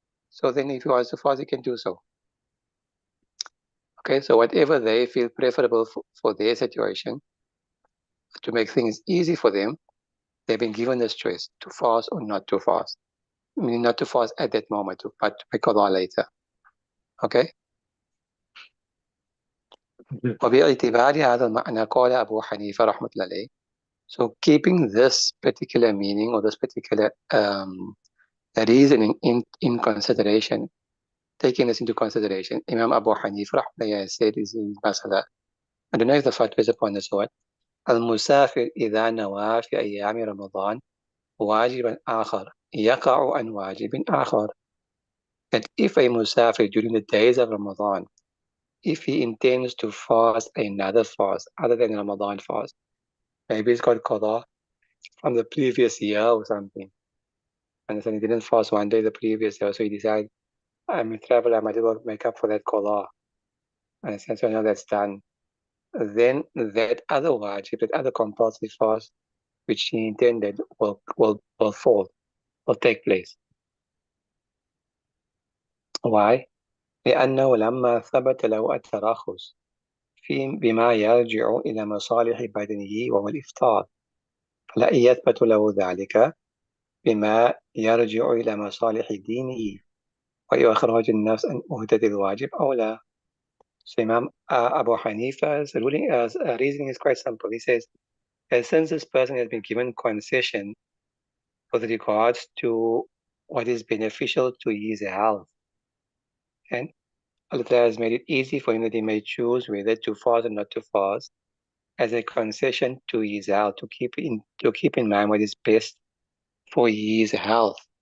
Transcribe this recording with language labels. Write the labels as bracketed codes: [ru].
[en] So then if he wants to fast, he can do so. Okay, so whatever they feel preferable for their situation, to make things easy for them, they've been given this choice to fast or not to fast. Meaning not to fast at that moment, but to make qada later. Okay? [ar] وباعتبار هذا المعنى قال أبو حنيفة رحمة الله عليه. [en] So keeping this particular meaning or this particular reasoning in consideration, taking this into consideration, Imam Abu Hanifa rahmatullahi said is in Masala. I don't know if the fatwa is upon this one. [ar] المسافر إذا نوى في أيام رمضان واجبا آخر يقع عن واجب آخر. [en] That if a musafir during the days of Ramadan, if he intends to fast another fast other than Ramadan fast, maybe it's got qada from the previous year or something, and then he didn't fast one day the previous year, so he decided, I'm a traveler, I might as well make up for that qada. And since I know that's done, then that other wajib, that other compulsory fast, which he intended, will take place. Why? [ar] لأنه لما ثبت له التراخص بما يرجع إلى مصالح بدنه وهو الإفطار، فلا يثبت له ذلك بما يرجع إلى مصالح دينه وإخراج النفس عن أهدة الواجب أو لا. [en] So Imam Abu Hanifa's reasoning is quite simple. He says, since this person has been given concession with regards to what is beneficial to his health, and Allah has made it easy for him that he may choose whether to fast or not to fast, as a concession to his health, to keep in mind what is best for his health.